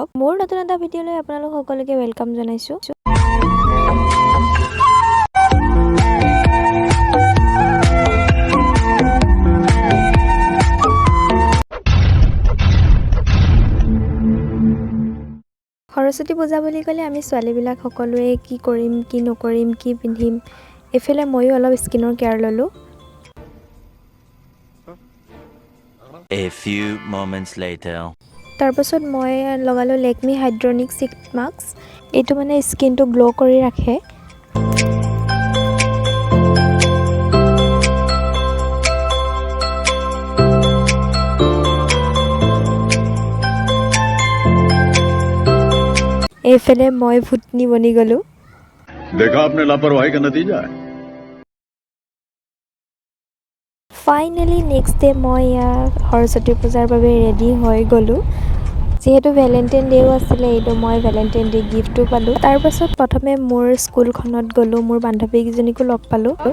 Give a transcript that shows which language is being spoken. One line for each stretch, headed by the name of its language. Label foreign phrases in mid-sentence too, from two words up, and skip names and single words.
Assamese: মোৰ নতুন এটা ভিডিঅ'লৈ আপোনালোক সকলোকে ৱেলকাম জনাইছোঁ। সৰস্বতী পূজা বুলি ক'লে আমি ছোৱালীবিলাক সকলোৱে কি কৰিম কি নকৰিম কি পিন্ধিম, এইফালে ময়ো অলপ
English: skin care
Assamese: ল'লোঁ।
English: A few moments later.
Assamese: তাৰপাছত মই লগালোঁ লেকমি হাইড্ৰনিক
English: sheet mask.
Assamese: এইটো মানে স্কিনটো গ্ল' কৰি ৰাখে। এইফালে মই ভূতনি বনি গ'লোঁ।
Hindi: देखा आपने लापरवाही का नतीजा है।
English: finally next day
Assamese: মই সৰস্বতী পূজাৰ বাবে ৰেডি হৈ গ'লোঁ। যিহেতু ভেলেণ্টাইন ডে'ও আছিলে, এইটো মই ভেলেণ্টাইন ডে' গিফ্টো পালোঁ। তাৰপাছত প্ৰথমে মোৰ স্কুলখনত গ'লোঁ, মোৰ বান্ধৱীকেইজনীকো লগ পালোঁ।